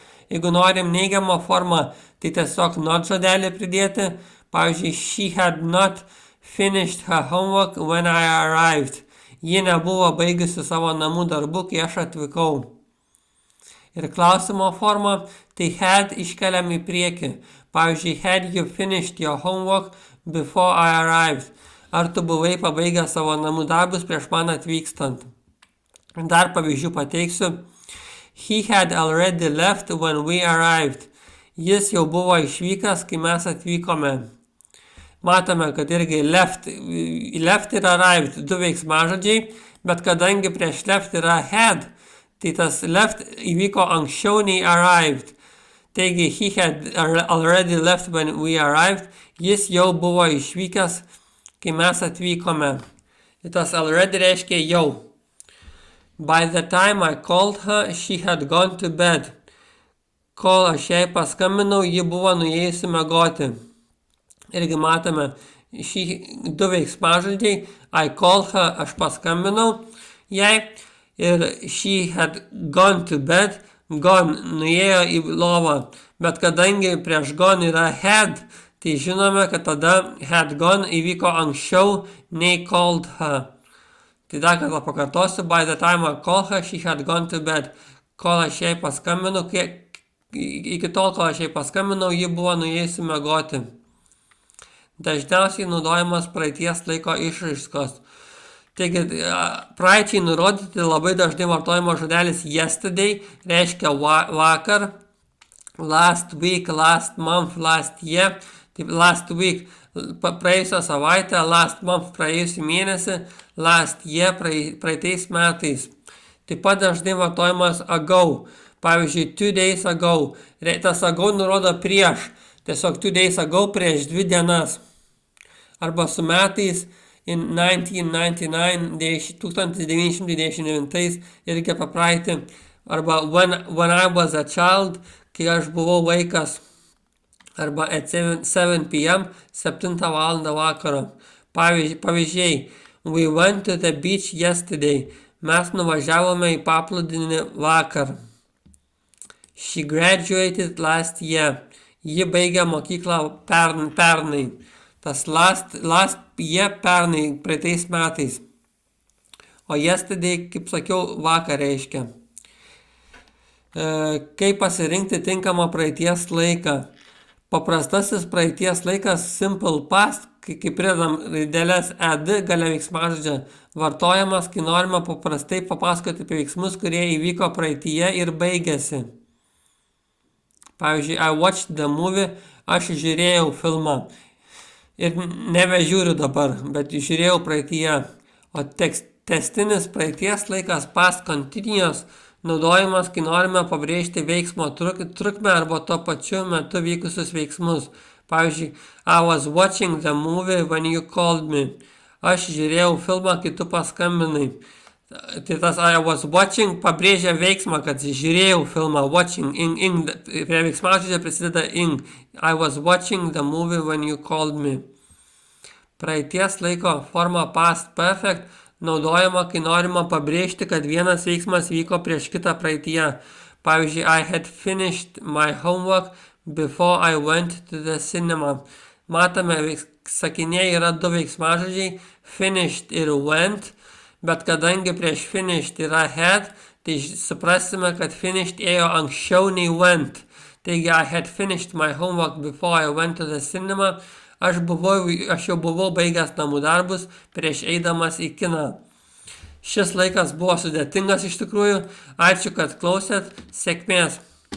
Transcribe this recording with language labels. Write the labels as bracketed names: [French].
[Lithuanian] Jeigu norim neigiamą formą, tai tiesiog not žodelį pridėti. Pavyzdžiui, [English] she had not finished her homework when I arrived. [Lithuanian] Ji nebuvo baigusi savo namų darbų, kai aš atvykau. Ir klausimo forma, tai had iškeliam į priekį. Pavyzdžiui, [English] had you finished your homework before I arrived? [Lithuanian] Ar tu buvai pabaigęs savo namų darbus prieš man atvykstant? Dar pavyzdžių pateiksiu. [English] He had already left when we arrived. [Lithuanian] Jis jau buvo išvykęs, kai mes atvykome. Matome, kad irgi left ir arrived du veiksmažodžiai, bet kadangi prieš left yra had, tai tas left įvyko anksčiau nei arrived. Taigi, [English] he had already left when we arrived. [Lithuanian] Jis jau buvo išvykęs, kai mes atvykome. Ir tas already reiškia jau. [English] By the time I called her, she had gone to bed. [Lithuanian] Kol aš jai paskambinau, ji buvo nuėjusi miegoti. Irgi matome šį du veiksmažodžiai. [English] I called her, [Lithuanian] aš paskambinau jai. [English] Ir she had gone to bed. [Lithuanian] Gone, nuėjo į lovą. Bet kadangi prieš gone yra had, tai žinome, kad tada had gone įvyko anksčiau nei called her. Tai dar kartą pakartosiu. [English] By the time I called her, she had gone to bed. [Lithuanian] Kol aš jai paskambinau, iki tol, kol aš jai paskambinau, ji buvo nuėjusi miegoti. Dažniausiai naudojamas praeities laiko išraiškos. Taigi, praeičiai nurodyti labai dažnai vartojama žodelis yesterday, reiškia vakar, last week, last month, last year. Taip, last week, praėjusią savaitę, last month, praėjusį mėnesį, last year, praeitais metais. Taip pat dažnai vartojamas ago. Pavyzdžiui, [English] 2 days ago. [Lithuanian] Tas ago nurodo prieš. Tiesiog [English] 2 days ago [Lithuanian] prieš 2 dienas. Arba su metais [English] in 1999, [Lithuanian] 1999 irgi apie praeitį. Arba [English] when I was a child, [Lithuanian] kai aš buvau vaikas. Arba [English] at 7 p.m., [Lithuanian] 7 val. Vakaro. Pavyzdžiai, [English] we went to the beach yesterday. [Lithuanian] Mes nuvažiavome į paplūdimį vakar. [English] She graduated last year. [Lithuanian] Ji baigė mokyklą pernai. Tas last year pernai, praeitais metais. O yesterday, kaip sakiau, vakar reiškia. Kaip pasirinkti tinkamą praeities laiką? Paprastasis praeities laikas simple past, kai pridedam raideles ed gale veiksmažodžio, vartojamas, kai norime paprastai papasakoti apie veiksmus, kurie įvyko praeityje ir baigėsi. Pavyzdžiui, [English] I watched the movie, [Lithuanian] aš žiūrėjau filmą. Ir nebežiūriu dabar, bet žiūrėjau praeityje. O tęstinis praeities laikas past continuous naudojamas, kai norime pabrėžti veiksmo trukmę arba tuo pačiu metu vykusius veiksmus. Pavyzdžiui, [English] I was watching the movie when you called me. [Lithuanian] Aš žiūrėjau filmą, kai tu paskambinai. Tai tas [English] I was watching [Lithuanian] pabrėžia veiksmą, kad žiūrėjau filmą, watching, prie veiksmažodžio prisideda in. [English] I was watching the movie when you called me. [Lithuanian] Praeities laiko forma past perfect naudojama, kai norima pabrėžti, kad vienas veiksmas vyko prieš kitą praeityje. Pavyzdžiui, [English] I had finished my homework before I went to the cinema. [Lithuanian] Matome, sakinėje yra du veiksmažodžiai, finished ir went. Bet kadangi prieš finished yra had, tai suprasime, kad finished ėjo anksčiau nei went. Taigi, [English] I had finished my homework before I went to the cinema. [Lithuanian] Aš jau buvau baigęs namų darbus prieš eidamas į kiną. Šis laikas buvo sudėtingas iš tikrųjų. Ačiū, kad klausėt. Sėkmės.